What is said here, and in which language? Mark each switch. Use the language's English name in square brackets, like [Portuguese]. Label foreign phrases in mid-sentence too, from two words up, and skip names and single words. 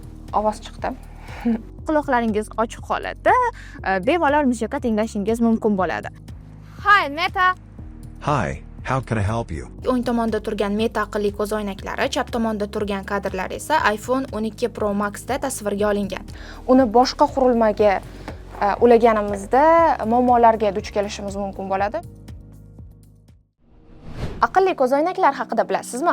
[Uzbek] ovoz chiqdi. Quloqlaringiz ochiq holatda bemalol musiqa tinglashingiz mumkin bo'ladi. [English] Hi Meta. Hi, how can I help you? [Uzbek] O'ng tomonda turgan Meta aqlli ko'zoynaklari, chap tomonda turgan kadrlar esa iPhone 12 Pro Max da tasvirga olingan. Uni boshqa qurilmaga ulaganimizda muammolarga duch kelishimiz mumkin bo'ladi. Aqlli ko'zoynaklar haqida bilasizmi?